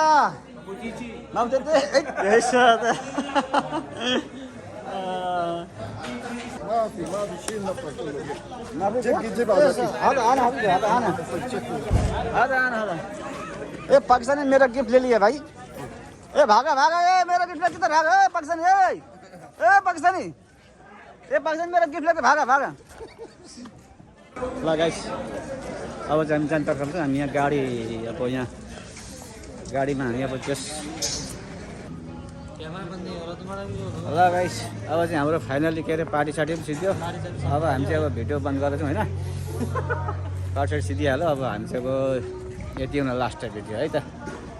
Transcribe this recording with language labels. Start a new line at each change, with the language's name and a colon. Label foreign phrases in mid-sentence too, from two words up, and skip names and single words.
Hindi: Mau tete? Eso. ए पाकिस्तानी मेरा गिफ्ट ले लिया भाई ए भागा ए मेरा गिफ्ट लेके किधर भागा ए पाकिस्तानी मेरा गिफ्ट लेके भागा
Nepali: ल गाइस अब चाहिँ हामी जानुपर्छ हामी यहाँ गाडी अब यहाँ गाडीमा हामी अब जस ल गाइस अब चाहिँ हाम्रो फाइनली के अरे पार्टी सार्टी पनि सिद्धियो अब हामी चाहिँ अब भिडियो बन्द गरेर चाहिँ होइन पार्टी सार्टी सिद्धिहाल्यो अब हामी चाहिँ अब यति हुन
English: last video
Nepali: है त